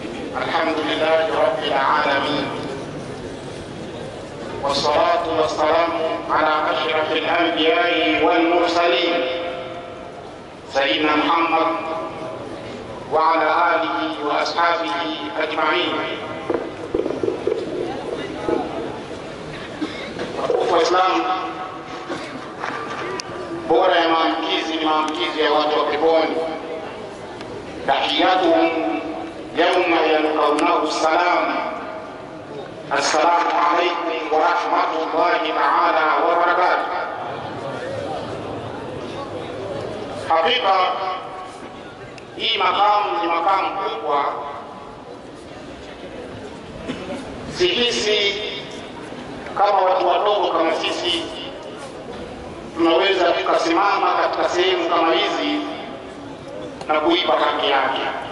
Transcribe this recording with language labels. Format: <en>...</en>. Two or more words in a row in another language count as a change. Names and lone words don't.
<ar>الحمد لله رب العالمين، والصلاة والسلام على أشرف الأنبياء والمرسلين سيدنا محمد وعلى آله وأصحابه أجمعين.</ar> <sw>Waislamu, bora ya maamkizi ni maamkizi ya watu wa peponi.</sw> <ar>تحيتهم يوم يلقونه سلام. السلام عليكم ورحمة الله تعالى وبركاته.</ar> <sw>Hakika hii makamu ni makamu kubwa. Sisi kama watu wadogo kama sisi tunaweza tukasimama katika sehemu kama hizi na kuipa haki yake.</sw>